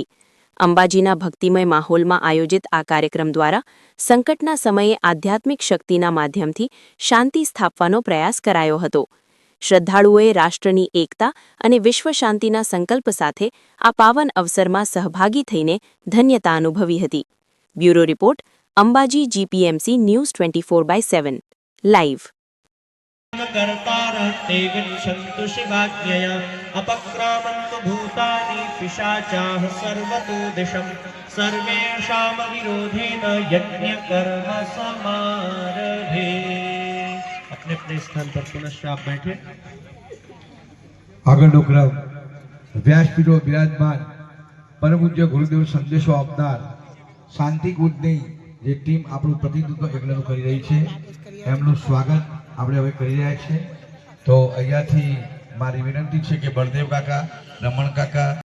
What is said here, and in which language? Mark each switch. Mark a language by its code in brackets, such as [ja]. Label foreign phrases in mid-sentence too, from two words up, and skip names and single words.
[gu] અંબાજીના ભક્તિમય માહોલમાં આયોજિત આ કાર્યક્રમ દ્વારા સંકટના સમયે આધ્યાત્મિક શક્તિના માધ્યમથી શાંતિ સ્થાપવાનો પ્રયાસ કરાયો હતો। શ્રદ્ધાળુઓએ રાષ્ટ્રની એકતા અને વિશ્વ શાંતિના સંકલ્પ સાથે આ પાવન અવસરમાં સહભાગી થઈને ધન્યતા અનુભવી હતી। [en] bureau report, [gu] અંબાજી જીપીએમસી ન્યૂઝ 24/7 લાઈવ। [sa] अपक्रामन्तु भूतानि पिशाचाः सर्वतो दिशं सर्वेषां विरोधेन यज्ञकर्म समारभे। [hi] अपने अपने स्थान पर पुनश्च आप बैठे। [gu] આગળનો ક્રમ વ્યાસપીઠો બિરાજમાન પરમ પૂજ્ય ગુરુદેવ સંદેશો આપનાર શાંતિકૂટની જે ટીમ આપણું પ્રતિનિધિત્વ યજ્ઞનું કરી રહી છે એમનું સ્વાગત આપણે હવે કરી રહ્યા છીએ। તો અહીંયાથી મારી વિનંતી છે કે બળદેવ કાકા, રમણ કાકા,